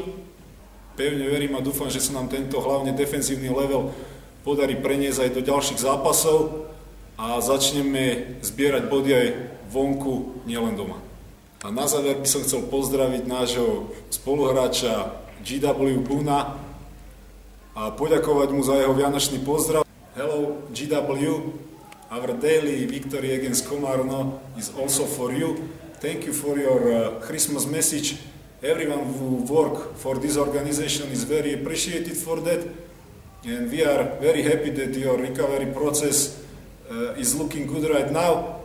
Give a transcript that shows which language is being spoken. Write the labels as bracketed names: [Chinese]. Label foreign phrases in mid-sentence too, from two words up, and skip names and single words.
[Slovak] Pevne verím a dúfam, že sa nám tento hlavne defenzívny level podarí preniesť aj do ďalších zápasov a začneme zbierať body aj vonku, nielen doma. A na záver by som chcel pozdraviť nášho spoluhráča GW Buna a poďakovať mu za jeho vianočný pozdrav. [English] Hello GW, our daily victory against Komárno is also for you. Thank you for your Christmas message. Everyone who work for this organization is very appreciated for that. And we are very happy that your recovery process is looking good right now.